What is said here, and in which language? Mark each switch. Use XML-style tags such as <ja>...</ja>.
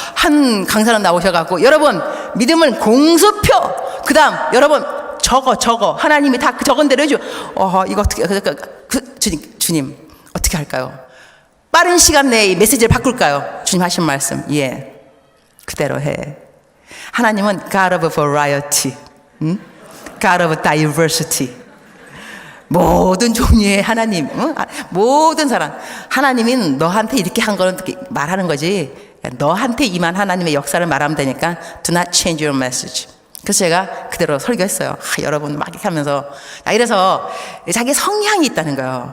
<ko>한 강사는 나오셔갖고 여러분 믿음은 공수표. 그 다음 여러분 적어 하나님이 다 적은 대로 해줘. 이거 어떻게 주님 어떻게 할까요? 빠른 시간 내에 이 메시지를 바꿀까요? 주님 하신 말씀 그대로 해. 하나님은</ko> <en>God of variety, God of diversity.</en> <ko>모든 종류의 하나님, 모든 사람. 하나님은 너한테 이렇게 한 거는 말하는 거지. 너한테 임한 하나님의 역사를 말하면 되니까</ko> <en>do not change your message.</en> <ko>그래서 제가 그대로 설교했어요. 여러분 막 이렇게 하면서. 이래서 자기 성향이 있다는 거예요.</ko>